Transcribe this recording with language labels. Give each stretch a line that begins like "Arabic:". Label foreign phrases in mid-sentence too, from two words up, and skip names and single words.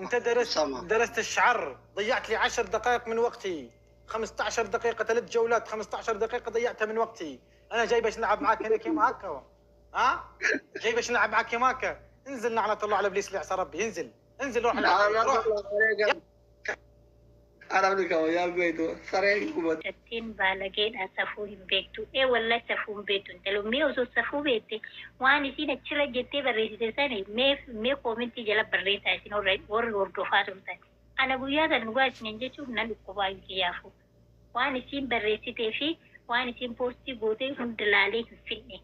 Arabic: انت درست الشعر، ضيعت لي 10 دقائق من وقتي، 15 دقيقة 3 جولات، 15 دقيقة ضيعتها من وقتي. انا جاي باش نلعب معاك هنا كيما هكا؟ ها؟ جاي باش نلعب معاك كيما هكا؟ انزل لعنة الله على ابليس اللي عصى ربي، انزل انزل روح روح. انا بدك يا بيتو سريع كوبا.
Oromo: Sattiin baalageedhaan safuu hin beektu. Wallahi safuu hin beektu. Intalo mee osoo safuu beekte waan isin achirra jettee barreessite sani mee koomentii jala barreessaa isin warri hordofaa turtan. Ana guyyaa sana dhugaa isiniin jechuun nan dhukkubaa hin kiyaafu. Waan isin barreessitee fi waan isin poostii gootee hunda laalee hin finne.